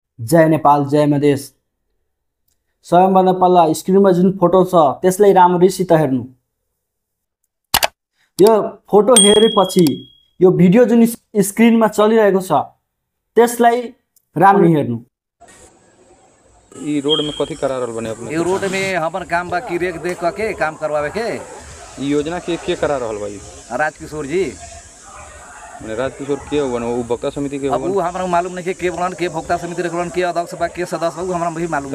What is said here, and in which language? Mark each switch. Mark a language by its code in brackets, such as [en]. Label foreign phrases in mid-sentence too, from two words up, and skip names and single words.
[ne] जय नेपाल जय मधेस। सबैभन्दा पहिला स्क्रिनमा जुन फोटो छ त्यसलाई राम्ररीसित हेर्नु। यो फोटो हेरेपछि यो भिडियो जुन स्क्रिनमा चलिरहेको छ त्यसलाई राम्ररी हेर्नु। [bho] ई रोड में कथी करा रहल बने अपने? ये रोड में हमर काम बा की रेख देख के काम करवावे के। ई योजना के करा रहल बा? राजकिशोर जी माने राजकिशोर के हो बने? उपभोक्ता समिति के हो? अब वो हमरा मालूम नहीं के बनन के भोक्ता समिति रखलन के अध्यक्ष बा के सदस्य बा हमरा भी मालूम।